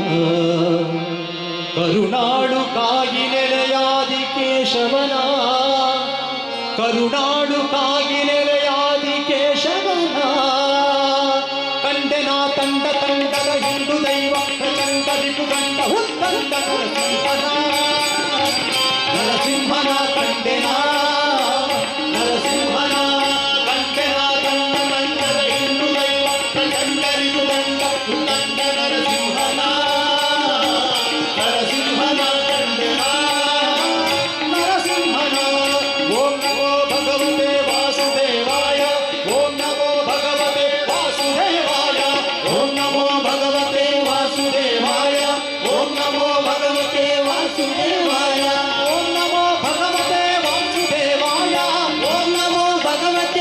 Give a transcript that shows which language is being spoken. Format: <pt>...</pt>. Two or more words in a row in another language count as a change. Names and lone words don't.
<kn>ಕರುಣಾಳುಗಾಗಿ ನೆಲೆಯಾದಿ ಕೇಶವನ ಕರುಣಾಳುಗಾಗಿ ನೆಲೆಯಾದಿ ಕೇಶವನ ಕಂಡೆನ ತಂಡ ತಂಡದ ಹಿಂಡು ದೈವ ಪ್ರಚಂಡರಿಪು ಗಂಡ ಹುತ್ತಂಡ ನರಸಿಂಹನ ನರಸಿಂಹನ ಕಂಡೆನ ನರಸಿಂಹನ ಕಂಡೆನ ತಂಡ ತಂಡದ ಹಿಂಡು ದೈವ ಪ್ರಚಂಡರಿಪು ಗಂಡ ಹುತ್ತಂಡ ನರಸಿಂಹನ ನರಸಿಂಹನ ಕಂಡೆನ ನರಸಿಂಹನ</kn> <sa>ಓಂ ನಮೋ ಭಗವತೆ ವಾಸುದೇವಾಯ ಓಂ ನಮೋ ಭಗವತೆ ವಾಸುದೇವಾಯ ಓಂ ನಮೋ ಭಗವತೆ ವಾಸುದೇವಾಯ ಓಂ ನಮೋ ಭಗವತೆ ವಾಸುದೇವಾಯ ಓಂ ನಮೋ ಭಗವತೆ ವಾಸುದೇವಾಯ ಓಂ ನಮೋ ಭಗವತೆ</sa>